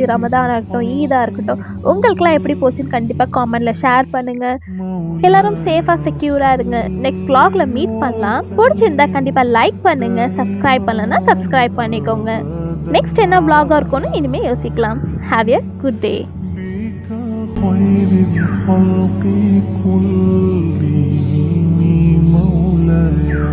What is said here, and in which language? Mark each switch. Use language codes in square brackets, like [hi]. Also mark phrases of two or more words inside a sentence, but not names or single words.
[ta] ரமதானாக இருக்கட்டும், ஈதாக இருக்கட்டும். உங்களுக்குலாம் எப்படி போச்சுன்னு கண்டிப்பாக காமெண்டில் ஷேர் பண்ணுங்கள். எல்லாரும் சேஃபாக செக்யூராக இருங்க. நெக்ஸ்ட் vlogல மீட் பண்ணலாம். பிடிச்சிருந்தா கண்டிப்பாக லைக் பண்ணுங்கள். சப்ஸ்கிரைப் பண்ணலன்னா சப்ஸ்கிரைப் பண்ணிக்கோங்க. நெக்ஸ்ட் என்ன vlog-ஆ இருக்கும்னு இனிமேல் யோசிக்கலாம். [en] Have a good day. [ar] خير الخلق كلهم مولاي